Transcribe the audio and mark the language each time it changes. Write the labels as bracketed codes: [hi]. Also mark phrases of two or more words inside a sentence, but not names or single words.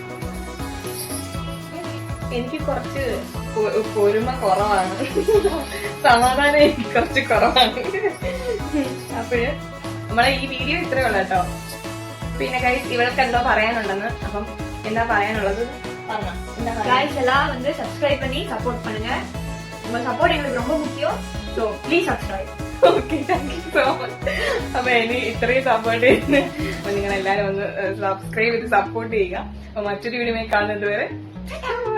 [ml] എനിക്ക് കുറച്ച് പൊരുമ കുറവാണ്, സമാധാനം എനിക്ക് കുറച്ച് കുറവാണ്. അപ്പോഴ് നമ്മളെ ഈ വീഡിയോ ഇത്രേ ഉള്ളൂ കേട്ടോ. പിന്നെ ഗൈസ് ഇവൾക്ക് എന്തോ പറയാനുണ്ടെന്ന്, അപ്പം എന്താ പറയാനുള്ളത് പറഞ്ഞോ. [ta] गाइस எல்லாம் வந்து சப்ஸ்கிரைப் பண்ணி சப்போர்ட் பண்ணுங்க. உங்க சப்போர்ட் எங்களுக்கு ரொம்ப முக்கியம். [en] So please subscribe. Okay, thank you so much. [ml] അപ്പൊ ഇനി ഇത്രയും സപ്പോർട്ട് ചെയ്യുന്ന അപ്പൊ നിങ്ങൾ എല്ലാരും ഒന്ന് സബ്സ്ക്രൈബ് ചെയ്ത് സപ്പോർട്ട് ചെയ്യുക. അപ്പൊ മറ്റൊരു വീഡിയോ കാണുന്നത് വരെ